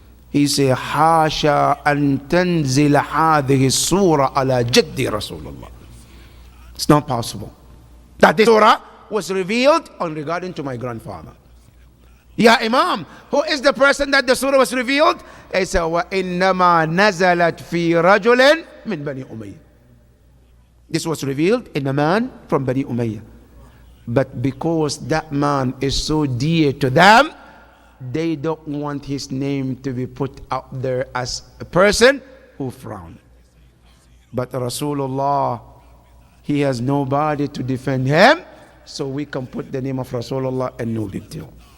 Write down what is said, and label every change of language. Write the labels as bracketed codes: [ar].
[en] He said, [ar] Hasha an tanzila hadhihi surah ala jaddi Rasulullah. [en] It's not possible that this surah was revealed on regarding to my grandfather. Ya Imam, who is the person that the surah was revealed? He said, [ar] وَإِنَّمَا نَزَلَتْ فِي رَجُلٍ مِّن بَنِي أُمَيْيَّةٍ. [en] This was revealed in a man from Bani Umayyah. But because that man is so dear to them, they don't want his name to be put out there as a person who frowned. But Rasulullah, he has nobody to defend him, so we can put the name of Rasulullah and no big deal.